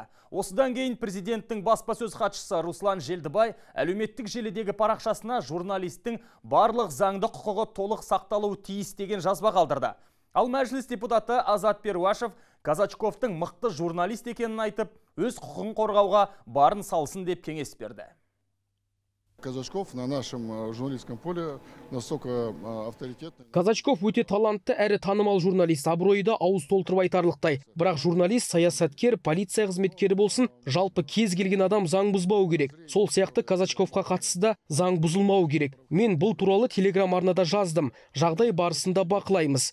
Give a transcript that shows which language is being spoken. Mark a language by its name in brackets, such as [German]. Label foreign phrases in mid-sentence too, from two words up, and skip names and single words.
[Kazakh] Осыдан кейін президенттің баспасөз хатшысы Руслан Желдібай әлеуметтік желідегі парақшасына журналистің барлық заңды құқығы толық сақталуы тиіс деген жазба қалдырды. Ал мәжіліс депутаты Азат Перуашев Казачковтың мықты журналист екенін айтып, өз құқығын қорғауға барын салсын деп кеңес берді. [Russian] Казачков на нашем журналистском поле настолько авторитетный. [Kazakh] Казачков өте талантты әрі танымал журналист, абыройы да ауыз толтырып айтарлықтай. Бірақ журналист, саясаткер, полиция қызметкері болсын, жалпы кез келген адам заң бұзбау керек. Сол сияқты Казачковқа қатысты да заң бұзылмау керек. Мен бұл туралы телеграм арнада жаздым. Жағдай барысында бақылаймыз.